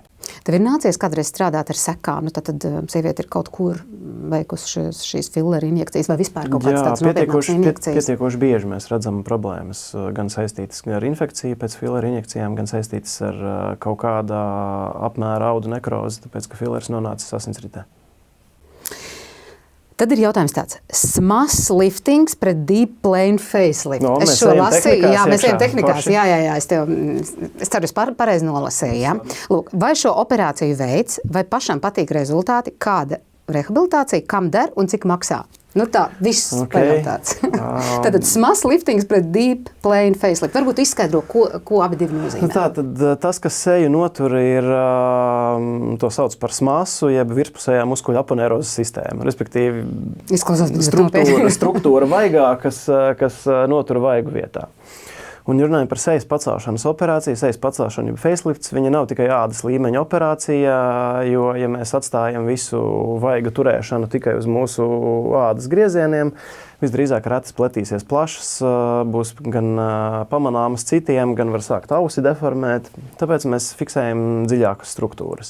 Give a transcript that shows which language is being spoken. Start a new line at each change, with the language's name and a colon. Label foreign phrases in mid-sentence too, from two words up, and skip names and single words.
Latvian: Tev ir nācies kādreiz strādāt ar sekām? Tad sieviete ir kaut kur veikusi šīs filleru injekcijas vai vispār kaut kādas tādas nopietnākas injekcijas? Pietiekoši bieži mēs redzam problēmas, gan saistītas ar infekciju pēc filleru injekcijām, gan saistītas ar kaut kādā apmēra audu nekrozi, tāpēc, ka fillers nonācis asinsritē. Tad ir jautājums tāds, smas liftings pret
English: deep plane facelift.
Latvian: No, es šo lasīju, mēs ejam tehnikās, jā, es ceru, es pareizi nolasīju, jā. Lūk, vai šo operāciju veids, vai pašam patīk rezultāti, kāda rehabilitācija, kam der un cik maksā? Tā, viss pajautāts. Tātad smas liftings pret
English: deep plane facelift.
Latvian: Varbūt izskaidro, ko abi divi nozīmē. Tātad tas, kas seju notur, ir to sauc par smasu, jeb virspusējā muskuļu aponērozes sistēma. Respektīvi, struktūra vaigā, kas notur vaigu vietā. Un runājot par sejas pacelšanas operāciju, sejas pacelšana, jeb facelifts, viņa nav tikai ādas līmeņa operācija, jo, ja mēs atstājam visu vaiga turēšanu tikai uz mūsu ādas griezieniem, visdrīzāk ratas pletīsies plašas, būs gan pamanāmas citiem, gan var sākt ausi deformēt, tāpēc mēs fiksējam dziļākas struktūras.